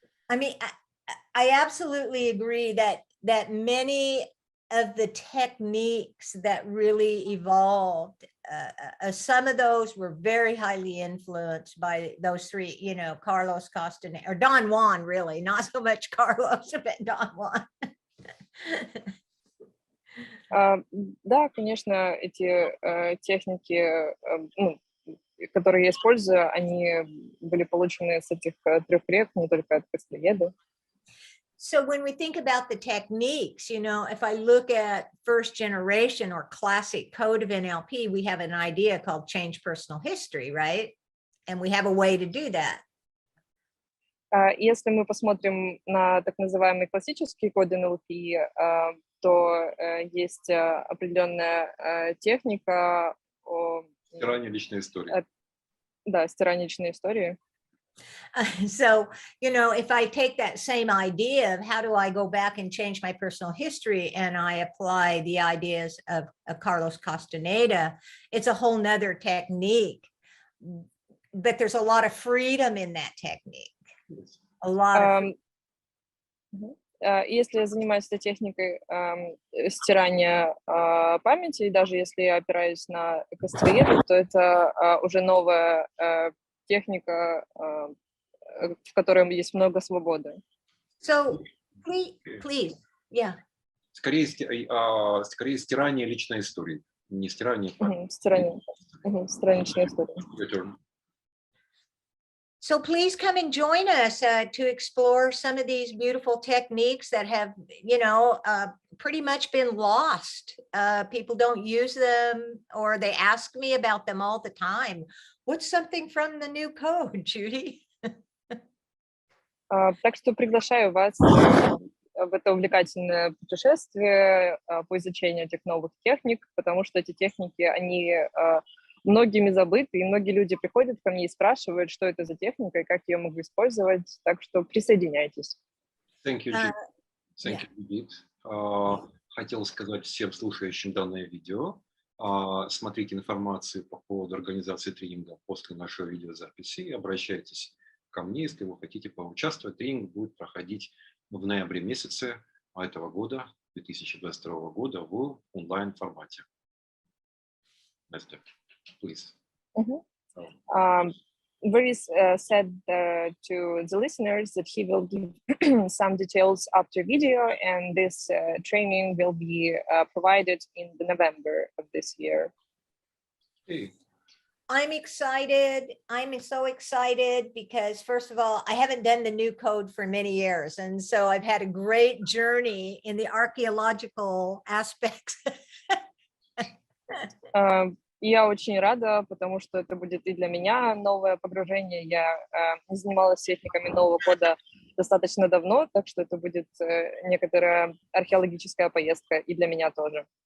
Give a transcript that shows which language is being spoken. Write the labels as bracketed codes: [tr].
[en] I mean, I absolutely agree that many of the techniques that really evolved, some of those were very highly influenced by those three, you know, Carlos Castaneda, or Don Juan, really, not so much Carlos, but Don Juan. [ru] Да, конечно, эти техники, которые я использую, они были получены с этих трех рек, не только от Кастанеды. [en] So when we think about the techniques, you know, if I look at first generation or classic code of NLP, we have an idea called change personal history, right? And we have a way to do that. [ru] Если мы посмотрим на так называемый классический код NLP, то есть определенная техника стирания личной истории. Да, стирания личной истории. [en] So, you know, if I take that same idea of how do I go back and change my personal history and I apply the ideas of Carlos Castaneda, it's a whole nother technique, but there's a lot of freedom in that technique. A lot of [ru] Если я занимаюсь этой техникой стирания памяти, и даже если я опираюсь на Кастанеду, то это уже новая техника, в которой есть много свободы. [en] So, please, yeah. [ru] Скорее стирание личной истории, не стирание. Стирание личной истории. [en] So please come and join us to explore some of these beautiful techniques that have, pretty much been lost. People don't use them, or they ask me about them all the time. What's something from the new code, Judy? [ru] Так что приглашаю вас в это увлекательное путешествие по изучению этих новых техник, потому что эти техники, они многими забыты, и многие люди приходят ко мне и спрашивают, что это за техника и как ее могу использовать, так что присоединяйтесь. [en] Thank you, Judith. Thank you, Judith. [ru] Хотел сказать всем слушающим данное видео, смотрите информацию по поводу организации тренинга после нашей видеозаписи и обращайтесь ко мне, если вы хотите поучаствовать. Тренинг будет проходить в ноябре месяце этого года, 2022 года, в онлайн-формате. [en] Настя, please. Boris said to the listeners that he will give some details after video, and this training will be provided in November of this year. Okay. I'm excited. I'm so excited because, first of all, I haven't done the new code for many years. And so I've had a great journey in the archaeological aspects. [ru] Я очень рада, потому что это будет и для меня новое погружение. Я не занималась техниками нового кода достаточно давно, так что это будет некоторая археологическая поездка и для меня тоже.